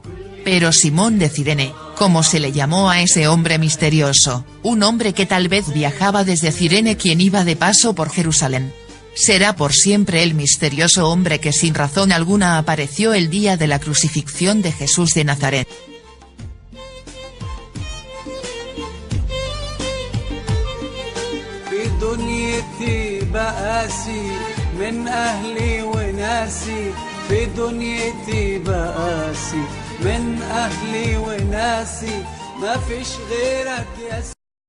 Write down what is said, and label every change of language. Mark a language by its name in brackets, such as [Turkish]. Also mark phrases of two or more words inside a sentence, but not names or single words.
[Spanish] Pero Simón de Cirene, como se le llamó a ese hombre misterioso, un hombre que tal vez viajaba desde Cirene quien iba de paso por Jerusalén. Será por siempre el misterioso hombre que sin razón alguna apareció el día de la crucifixión de Jesús de Nazaret. [Arabic] دنيتي بقاسي من أهلي وناسي في دنيتي بقاسي من أهلي وناسي ما فيش غيرك يا